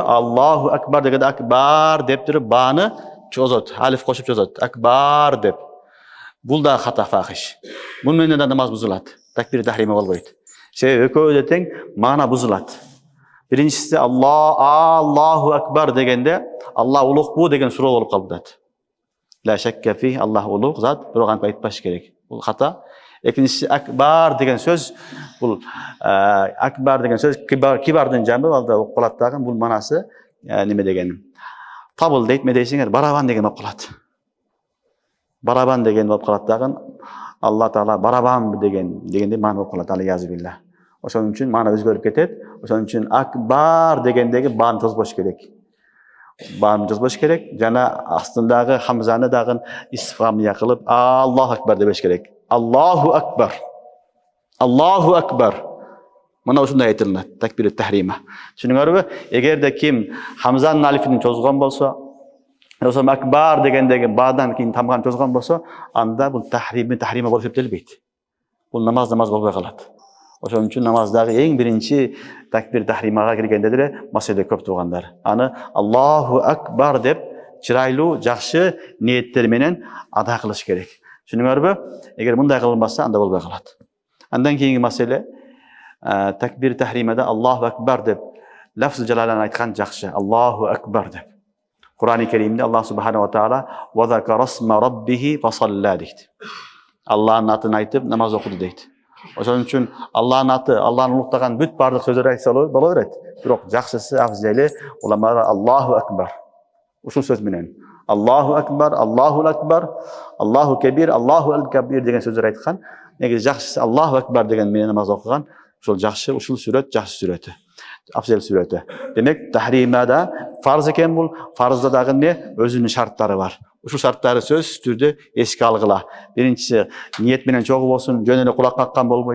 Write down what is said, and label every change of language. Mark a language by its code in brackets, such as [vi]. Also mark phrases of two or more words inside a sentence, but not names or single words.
[ar] الله أكبر [ky] дегенде акбар деп туруп баны чозот. Алиф кошуп чозот. Акбар деп. Бул да [ar] خطأ فاحش. [ky] Муну менен да намаз бузулат. [ar] تكبير تحريمة [ky] болбойт. Себеби экөө да тең, мана бузулат. Биринчиси [ar] الله أكبر [ky] дегенде Алла улукпу деген суроо болуп калат. [ar] لا شك في, [ky] Аллах улук зат, бирок антип айтпаш керек. Бул хата. Экинчиси акбар деген сөз, бул акбар деген сөз кибардын жамы, алда болуп калат дагы. Бул манасы неме деген? Табыл дейт, ме дейсиңер, барабан деген болуп калат. Барабан деген болуп калат дагы. Алла Таала барабан дегенде мана болуп калат, алиязбилла. Ошон үчүн мана өзгөрүп кетет. Ошон үчүн акбар дегендеги бааны жазбаш керек. Бааны жазбаш керек. Жана астындагы хамзаны дагы истифхамия кылып [ar] الله أكبر [ky] дебеш керек. [ar] الله أكبر الله أكبر. [ky] Мына ушундай айтылат, [ar] تكبير تحريمة. [ky] Түшүнүңөрбү? Эгерде ким хамзанын алифин чозгон болсо, ошо акбар дегендеги баадан кийин тамганы чозгон болсо, анда бул тахрима болуп эсептелбейт. Бул намаз болбой калат. Ошон үчүн намаздагы эң биринчи [ar] تكبير تحريمة [ky] киргенде деле маселе көп туугандар. Аны [ar] الله أكبر [ky] деп чырайлуу, жакшы ниеттер менен ада кылыш керек. Түшүнүңөрбү? Эгер мындай кылынбаса, анда болбой калат. Андан кийинки маселе [ar] تكبير تحريمة الله أكبر [ky] деп [ar] لفظ الجلالة [ky] айткан жакшы. [ar] الله أكبر [ky] деп. Кур'ан-ы Керимде [ar] الله سبحانه وتعالى وذكر اسم ربه فصلى [ky] дейт. Аллахтын атын айтып намаз окуду дейт. Ошон үчүн Аллахтын аты, Аллахны улуктаган бүт бардык сөздөрдү айтса боло берет. Бирок жакшысы, афзали уламалар [ar] الله أكبر. [ky] Ушул сөз менен [ar] الله أكبر الله أكبر الله كبير الله الكبير [ky] деген сөздөр айткан. Негизи жакшысы [ar] الله أكبر [ky] деген менен намаз окуган. Ушул жакшы, ушул сүрөт жакшы сүрөтү. Афзал сүрөтү. Демек, тахримада фарз экен бул, фарзда дагы эмне? Өзүнүн шарттары бар. Ушул шарттары сөзсүз түрдө эске алгыла. Биринчиси ниет менен чогуу болсун, жөн эле кулак каккан болбойт.